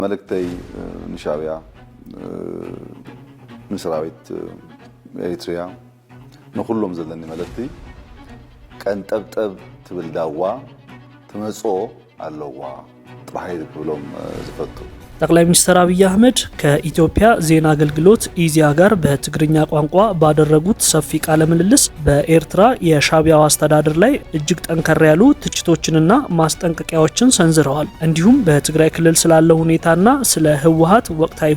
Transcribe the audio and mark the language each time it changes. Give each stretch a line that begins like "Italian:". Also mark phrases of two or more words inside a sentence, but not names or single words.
Tigrinya: መልእክተይ ንሻዕቢያ ንሰራዊት ኤርትራ ንኹሎም ዘለኒ መልእክቲ ቀንጠብጠብ ትብል ዳዋ ትመጾ ኣለዋ ጥራይ ብሎም ዝፈቱ
Amharic: ጠቅላይ ሚኒስትር አብይ አህመድ ከኢትዮጵያ ዜና አገልግሎት ኢዜአ ጋር በትግርኛ ቋንቋ ባደረጉት ሰፊ ቃለ ምልልስ በኤርትራ የሻዕቢያው አስተዳደር ላይ እጅግ ጠንከር ያሉ ትችቶችንና ማስጠንቀቂያዎችን ሰንዝረዋል። እንዲሁም በትግራይ ክልል ስላለው ሁኔታና ስለ ህወሓት ወቅታዊ